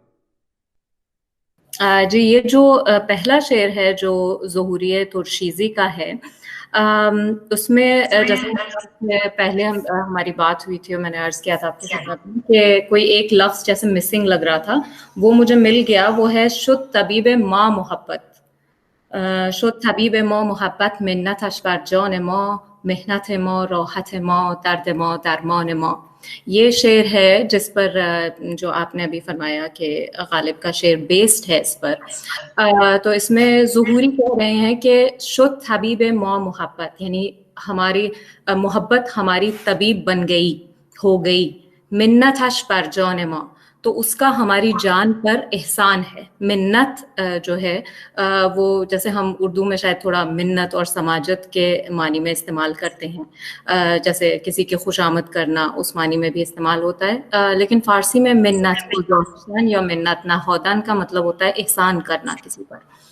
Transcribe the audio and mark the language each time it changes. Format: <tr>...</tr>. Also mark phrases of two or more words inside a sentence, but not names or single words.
<ur>جی، یہ جو پہلا شعر ہے جو ظہوریہ ترشیزی کا ہے، اس میں جیسے پہلے ہماری بات ہوئی تھی اور میں نے عرض کیا تھا آپ کی خدمت میں کہ کوئی ایک لفظ جیسے مسنگ لگ رہا تھا، وہ مجھے مل گیا. وہ ہے</ur> <fa>شد طبیب ما محبت، شد طبیب ما محبت، منتش بر جان ما، محنت ما راحت ما، درد ما درمان ما.</fa> <ur>یہ شعر ہے جس پر جو آپ نے ابھی فرمایا کہ غالب کا شعر بیسڈ ہے اس پر. تو اس میں ظہوری کہہ رہے ہیں کہ</ur> <fa>شد طبیب ما محبت،</fa> <ur>یعنی ہماری محبت ہماری طبیب بن گئی، ہو گئی،</ur> <fa>منت پر جان ما,</fa> <ur>تو اس کا ہماری جان پر احسان ہے. منت جو ہے وہ جیسے ہم اردو میں شاید تھوڑا منت اور سماجت کے معنی میں استعمال کرتے ہیں، جیسے کسی کی خوشامد کرنا اس معنی میں بھی استعمال ہوتا ہے، لیکن فارسی میں منت گزارش یا</ur> <fa>منت نهادن</fa> <ur>کا مطلب ہوتا ہے احسان کرنا کسی پر.</ur>